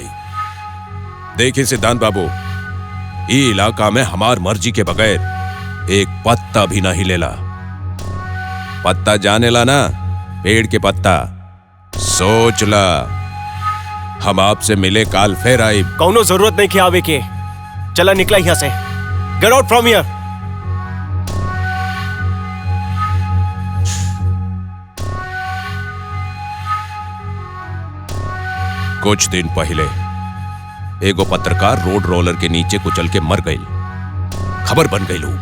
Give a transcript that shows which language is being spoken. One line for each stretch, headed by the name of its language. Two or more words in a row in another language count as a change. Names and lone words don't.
Bhojpuri: देखिए सिद्धांत बाबू, ई इलाका में हमार मर्जी के बगैर एक पत्ता भी ना हिलेला। पत्ता जाने ला ना, पेड़ के पत्ता। सोच ला, हम आपसे मिले काल फिर आई। कौनो जरूरत नहीं कि आवे के। चला निकला यहां से।
English: get out from here.
Bhojpuri: कुछ दिन पहले एगो पत्रकार रोड रोलर के नीचे कुचल के मर गई। खबर बन गई लू।